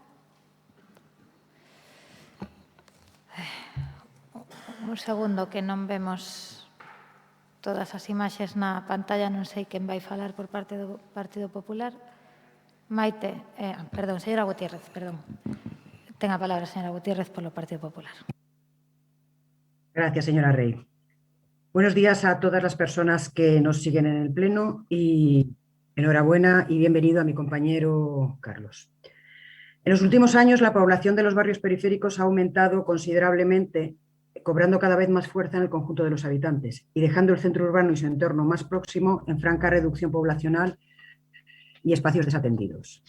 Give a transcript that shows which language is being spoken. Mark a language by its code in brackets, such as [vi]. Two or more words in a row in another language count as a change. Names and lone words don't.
[gl] Un segundo que non vemos todas as imaxes na pantalla, non sei quen vai falar por parte do Partido Popular. Maite, perdón, señora Gutiérrez, perdón. Ten a palabra, señora Gutiérrez, polo Partido Popular. [es] Gracias, señora Rey. Buenos días a todas las personas que nos siguen en el Pleno y enhorabuena y bienvenido a mi compañero Carlos. En los últimos años, la población de los barrios periféricos ha aumentado considerablemente, cobrando cada vez más fuerza en el conjunto de los habitantes y dejando el centro urbano y su entorno más próximo en franca reducción poblacional y espacios desatendidos.